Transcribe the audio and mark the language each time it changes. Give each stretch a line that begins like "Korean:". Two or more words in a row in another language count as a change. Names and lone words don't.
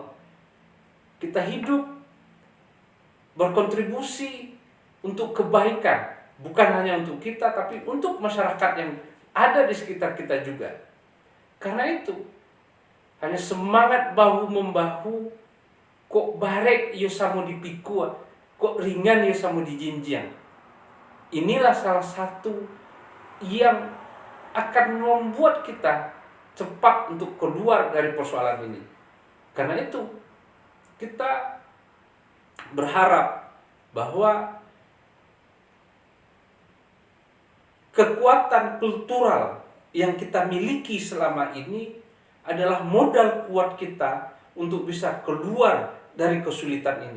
Indonesian: Kita hidup berkontribusi untuk kebaikan. Bukan hanya untuk kita, tapi untuk masyarakat yang ada di sekitar kita juga. Karena itu, hanya semangat bahu-membahu,
Minangkabau: kok barek yo samo dipikua, kok ringan yo samo dijinjiang.
Indonesian: Inilah salah satu yang akan membuat kita cepat untuk keluar dari persoalan ini. Karena itu, kita berharap bahwa kekuatan kultural yang kita miliki selama ini adalah modal kuat kita untuk bisa keluar dari kesulitan ini.